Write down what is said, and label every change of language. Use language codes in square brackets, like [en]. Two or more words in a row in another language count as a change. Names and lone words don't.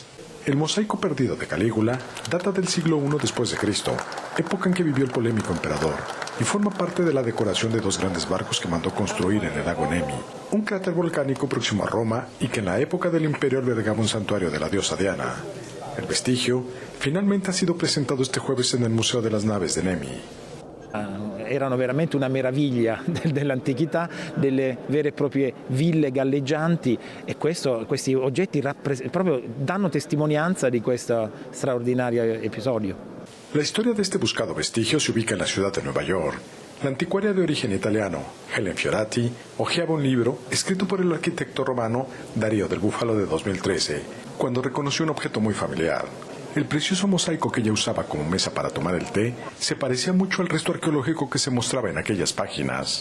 [es] El mosaico perdido de Calígula data del siglo I después de Cristo, época en que vivió el polémico emperador, y forma parte de la decoración de 2 grandes barcos que mandó construir en el lago Nemi, un cráter volcánico próximo a Roma y que en la época del imperio albergaba un santuario de la diosa Diana. El vestigio finalmente ha sido presentato este jueves en el Museo de las Naves de Nemi. [it] Erano veramente una meraviglia dell'antichità, delle vere e proprie ville galleggianti e questi oggetti proprio danno testimonianza di questo straordinario episodio. [es] La historia de este buscado vestigio se ubica en la ciudad de Nueva York. La anticuaria de origen italiano, Helen Fiorati, hojeaba un libro escrito por el arquitecto romano Darío del Búfalo de 2013, cuando reconoció un objeto muy familiar. El precioso mosaico que ella usaba como mesa para tomar el té se parecía mucho al resto arqueológico que se mostraba en aquellas páginas.